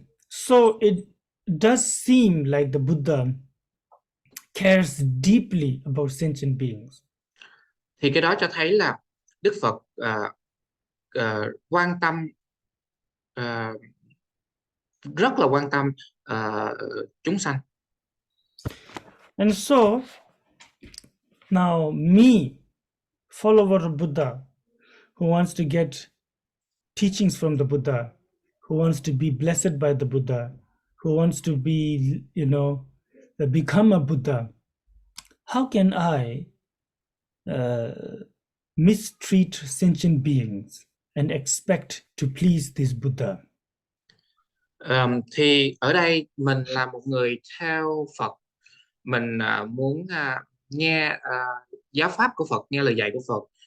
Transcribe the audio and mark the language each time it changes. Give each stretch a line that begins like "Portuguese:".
English: So it does seem like the Buddha cares deeply about sentient beings.
Vietnamese: Thì cái đó cho thấy là Đức Phật quan tâm rất là quan tâm chúng sanh.
English: And so now me, follower of Buddha, who wants to get teachings from the Buddha, who wants to be blessed by the Buddha, who wants to be, become a Buddha, how can I mistreat sentient beings and expect to please this Buddha?
Vietnamese: Thì ở đây mình là một người theo Phật, mình muốn nghe giáo pháp của Phật, nghe lời dạy của Phật.